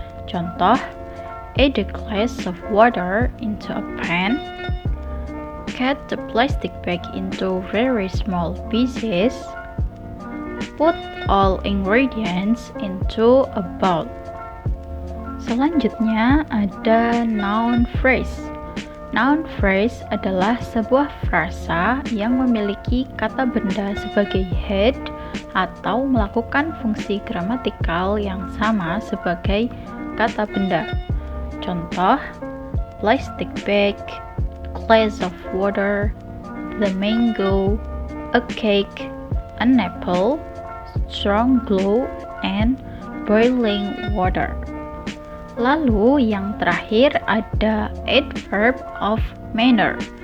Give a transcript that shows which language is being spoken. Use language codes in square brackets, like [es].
[en] Contoh, add a glass of water into a pan, cut the plastic bag into very small pieces, put all ingredients into a bowl. [id] Selanjutnya ada noun phrase. Noun phrase adalah sebuah frasa yang memiliki kata benda sebagai head atau melakukan fungsi gramatikal yang sama sebagai kata benda. [en] Contoh, plastic bag, glass of water, the mango, a cake, an apple, strong glue, and boiling water. [id] Lalu yang terakhir ada adverb of manner.